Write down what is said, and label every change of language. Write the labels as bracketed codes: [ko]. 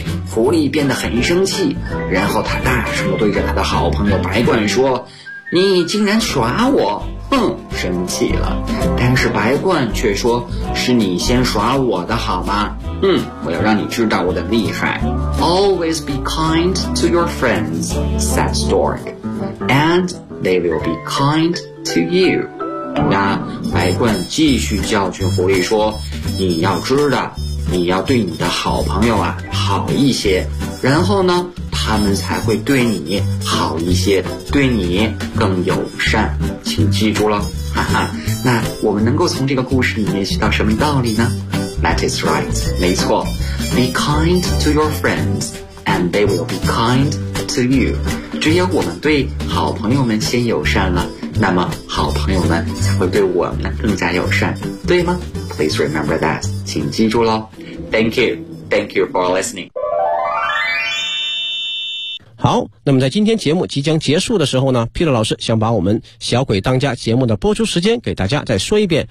[zh] 狐狸变得很生气，然后他大声对着他的好朋友白冠说，你竟然耍我。生气了，但是白冠却说，是你先耍我的好吗？我要让你知道我的厉害。 [en] Always be kind to your friends, said Stork, and they will be kind to you. [zh] 那白冠继续教训狐狸说，你要知道，你要对你的好朋友啊好一些，然后呢，他们才会对你好一些，对你更友善，请记住了。那我们能够从这个故事里面学到什么道理呢？ [en] That is right, [zh] 没错。 [en] Be kind to your friends and they will be kind to you. [zh] 只有我们对好朋友们先友善了，那么好朋友们才会对我们更加友善，对吗？ [en] Please remember that, [zh] 请记住咯。 [en] Thank you for listening. [zh] 好，那么在今天节目即将结束的时候呢， Peter 老师想把我们小鬼当家节目的播出时间给大家再说一遍。